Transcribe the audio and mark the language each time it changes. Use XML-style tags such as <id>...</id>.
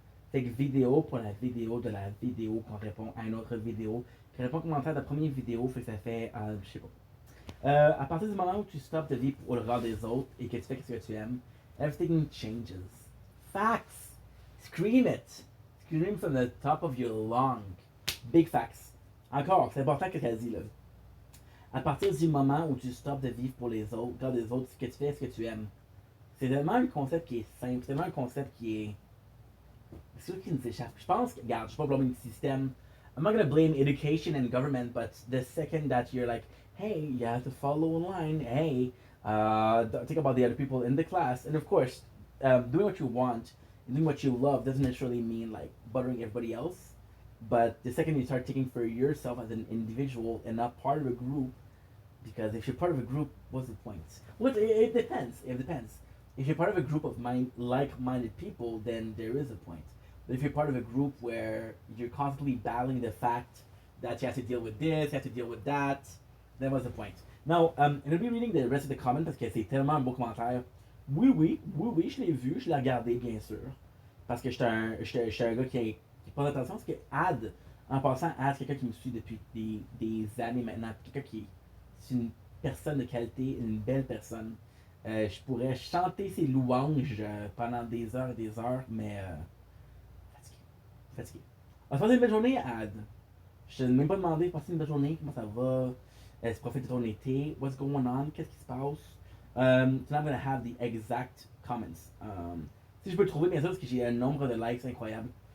<fr>Fait que vidéo pour la vidéo de la vidéo qu'on répond à une autre vidéo. Qui répond aux commentaires de la première vidéo, fait que ça fait, je sais pas. À partir du moment où tu stops de vivre pour le regard des autres et que tu fais ce que tu aimes,</fr> <en>everything changes. Facts! Scream it! Scream from the top of your lung. Big facts.</en> <fr>Encore, c'est important ce qu'elle dit là. À partir du moment où tu stops de vivre pour les autres, regard des autres, ce que tu fais, ce que tu aimes. C'est tellement un concept qui est simple, c'est tellement un concept qui est. C'est sûr qu'il nous échappe. Je pense que, regarde, je suis pas blâmer le système.</fr> <en>I'm not gonna blame education and government, but the second that you're like, hey, you have to follow in line, hey, think about the other people in the class, and of course, doing what you want, doing what you love doesn't necessarily mean like buttering everybody else. But the second you start taking for yourself as an individual and not part of a group, because if you're part of a group, what's the point? Well, it depends. It depends. If you're part of a group of like-minded people, then there is a point. But if you're part of a group where you're constantly battling the fact that you have to deal with this, you have to deal with that, then what's the point? Now, I'm going to be reading the rest of the comment</en> <fr>parce que c'est tellement un beau commentaire. Oui, je l'ai vu, je l'ai regardé, bien sûr. Parce que j'étais un gars qui prend attention. Parce que Ad, en passant, Ad, c'est quelqu'un qui me suit depuis des années maintenant. Quelqu'un qui est une personne de qualité, une belle personne. Je pourrais chanter ses louanges pendant des heures et des heures, mais fatigué. On va se passer une belle journée, Ad. Je t'ai même pas demandé, passer une belle journée, comment ça va? Tu profites de ton été?</fr> <en>What's going on?</en> <fr>Qu'est-ce qui se passe?</fr> <en>So now I'm gonna have the exact comments.</en> <fr>Si je peux le trouver, bien sûr, parce que j'ai un nombre de likes incroyable.</fr>